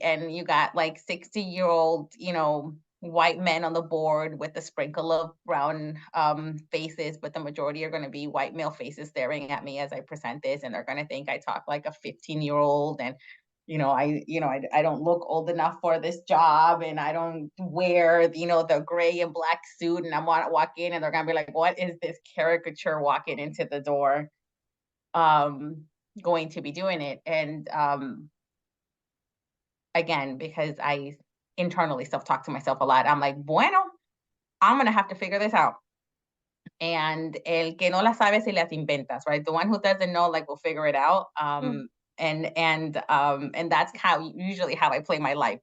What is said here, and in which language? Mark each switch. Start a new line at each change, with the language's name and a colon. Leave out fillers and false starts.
English: And you got like 60-year-old, white men on the board with a sprinkle of brown faces, but the majority are going to be white male faces staring at me as I present this, and they're going to think I talk like a 15-year-old, and I don't look old enough for this job, and I don't wear the gray and black suit, and I want to walk in and they're going to be like, what is this caricature walking into the door going to be doing it? And again, because I internally self-talk to myself a lot, I'm like, bueno, I'm going to have to figure this out.
Spanish: And el que no la sabe si las inventas,
English: right? The one who doesn't know, like, will figure it out. And that's usually how I play my life.